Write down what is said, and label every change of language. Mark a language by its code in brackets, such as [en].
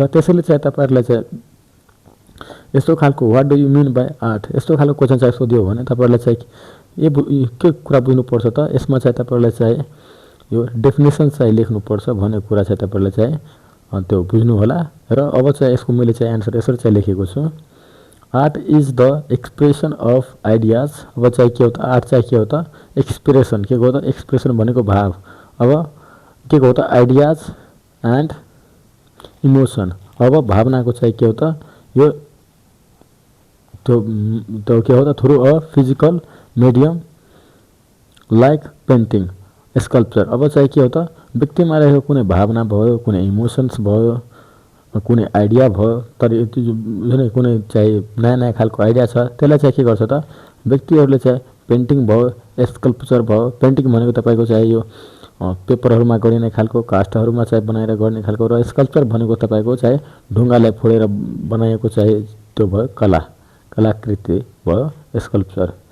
[ne] त्यसैले चाहिँ तपाईँहरूलाई चाहिँ यस्तो खालको what do you mean by art, यस्तो खालको क्वेसन चाहिँ सोध्यो भने तपाईँहरूलाई चाहिँ के कुरा बुझ्नुपर्छ त, यसमा चाहिँ तपाईँहरूलाई चाहिँ यो डेफिनेसन चाहिँ लेख्नुपर्छ भन्ने कुरा चाहिँ तपाईँहरूले चाहिँ त्यो बुझ्नु होला। र अब चाहिँ यसको मैले चाहिँ एन्सर यसरी चाहिँ लेखेको छु, [en] Art is the expression of ideas. [ne] अब चाहिँ के हो त, आर्ट चाहिँ के हो त, एक्सप्रेसन, के हो त, एक्सप्रेसन भनेको भाव। अब के हो त, आइडियाज एन्ड इमोसन, अब भावनाको चाहिँ के हो त, यो त्यो के हो त, through a physical medium like painting, sculpture. अब चाहिँ के हो त, व्यक्तिमा रहेको कुनै भावना भयो, कुनै इमोसन्स भयो, कुनै आइडिया भयो, तर जुन कुनै चाहिँ नयाँ नयाँ खालको आइडिया छ, त्यसलाई चाहिँ के गर्छ त, व्यक्तिहरूले चाहिँ पेन्टिङ भयो, स्कल्पचर भयो। पेन्टिङ भनेको तपाईँको चाहिँ यो पेपरहरूमा गरिने खालको, कास्टहरूमा चाहिँ बनाएर गर्ने खालको, र स्कल्पचर भनेको तपाईँको चाहिँ ढुङ्गालाई फोडेर बनाएको चाहिँ त्यो भयो कला, कलाकृति भयो स्कल्पचर।